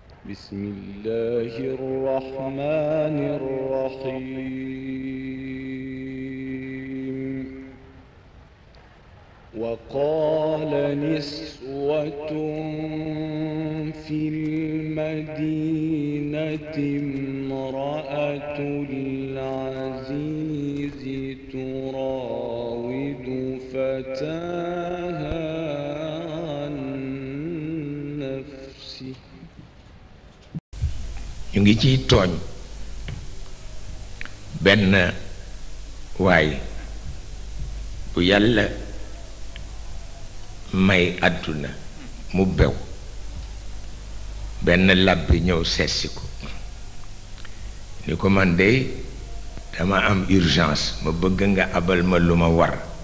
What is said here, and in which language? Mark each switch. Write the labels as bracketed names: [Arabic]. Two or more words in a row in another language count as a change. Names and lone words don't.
[Arabic] بسم الله الرحمن الرحيم وقال نسوة في المدينة امرأة العزيز تراود فتاها عن نفسه [Wolof] ñu ngi ciy tooñ benn waay bu yàlla may àdduna mu bew benn làbbi ñëw seetsi ko ni ko man dey dama am urgence ma bëgg nga abal ma lu ma war